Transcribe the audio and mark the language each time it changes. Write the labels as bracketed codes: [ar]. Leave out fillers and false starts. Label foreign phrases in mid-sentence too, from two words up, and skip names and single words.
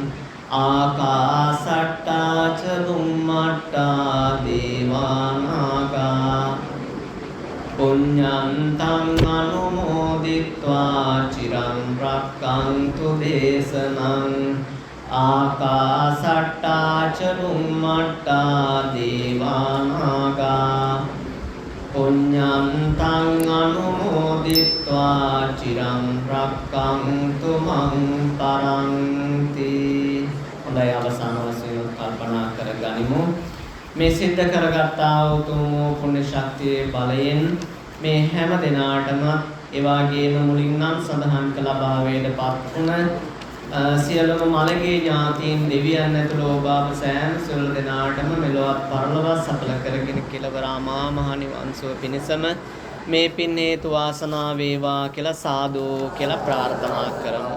[pi] ආකාසට්ටා ච බුම්මට්ටා දේවා නාග පුඤ්ඤන්තං අනුමෝදිත්වා චිරං රක්ඛන්තු දේශනං. ආකාසට්ටා ච බුම්මට්ටා දේවා නාග පුඤ්ඤන්තං අනුමෝදිත්වා චිරං රක්ඛන්තු මං පරන්ති. [si] හොඳයි, අවසාන වශයෙන් කල්පනා කරගනිමු. මේ සිද්ධ කරගත්තා උතුම් පුණ්‍ය ශක්තියේ බලයෙන් මේ හැම දිනාටම ඒ වගේම මුලින් නම් සඳහන් කළ භාවයටපත් වුණ සියලුම මළගේ ඥාතීන් දෙවියන් ඇතුළු ඔබ අප සෑම සියලු දෙනාටම මෙලොවත් පරලොවත් සඵල කරගෙන කෙලවර අමා මහ නිවන් සුව පිණිසම මේ පින් හේතු වාසනා වේවා කියලා සාදු කියලා ප්‍රාර්ථනා කරමු.